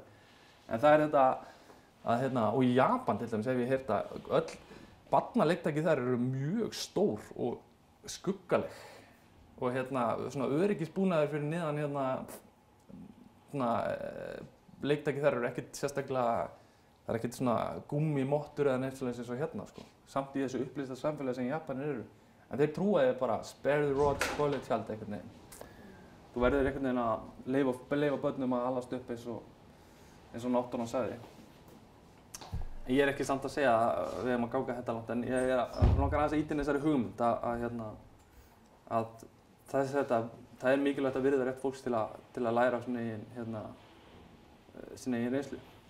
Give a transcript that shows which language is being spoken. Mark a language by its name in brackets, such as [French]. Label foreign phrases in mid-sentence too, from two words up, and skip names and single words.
[Icelandic] En það er þetta að og í Japan til dæmis hef ég heyrt að öll barnaleiktæki þar eru mjög stór og skuggaleg. Og svona öryggisbúnaður fyrir neðan leiktæki þar eru ekkert sérstaklega, það er ekkert svona gúmmímottur eða neitt svoleiðis eins og hérna sko. Samt í þessu upplýsta samfélagi sem Japanir eru. En þeir trúa þig bara, [English] spare the rod, spoil the child einhvern veginn. [Icelandic] Þú verður einhvern veginn að leyfa börnum að alast upp eins og náttúran sagði. Ég er ekki samt að segja að við erum að ganga þetta langt, en ég langar aðeins að ýta inn þessari hugmynd að það er mikilvægt að virða rétt fólks til að læra af sinni eigin reynslu.